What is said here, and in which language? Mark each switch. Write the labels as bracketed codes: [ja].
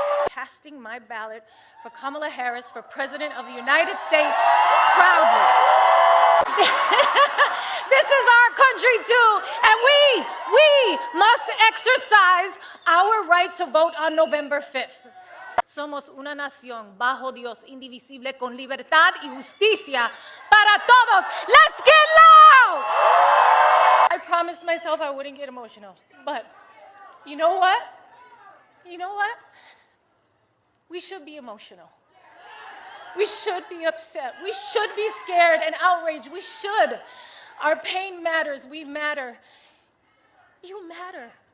[en] Casting my ballot for Kamala Harris for President of the United States proudly. This is our country too, and we must exercise our right to vote on November 5th. [es] Somos una nación bajo Dios, indivisible, con libertad y justicia para todos. [en] Let's get loud! I promised myself I wouldn't get emotional, but you know what? You know what? We should be emotional. We should be upset. We should be scared and outraged. We should. Our pain matters. We matter. You matter.